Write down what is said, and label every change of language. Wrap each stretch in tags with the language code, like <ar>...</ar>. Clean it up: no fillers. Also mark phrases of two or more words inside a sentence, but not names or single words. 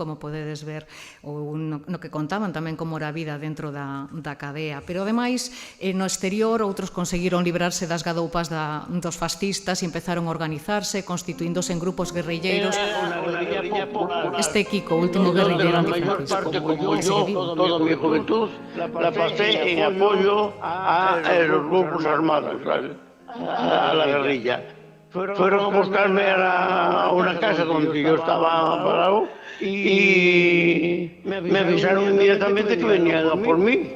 <gl>Como podedes ver, ou no que contaban tamén como era a vida dentro da cadea. Pero, ademais, no exterior, outros conseguiron librarse das gadoupas dos fascistas e empezaron a organizarse, constituíndose en grupos guerrilleiros. Este Kiko, o último guerrillero antifranquista.</gl> <es>Como yo, toda mi juventud, la pasé en apoyo a los grupos armados, a la guerrilla. Fueron a buscarme a una casa donde yo estaba parado y me avisaron inmediatamente que venían a por mí.</es>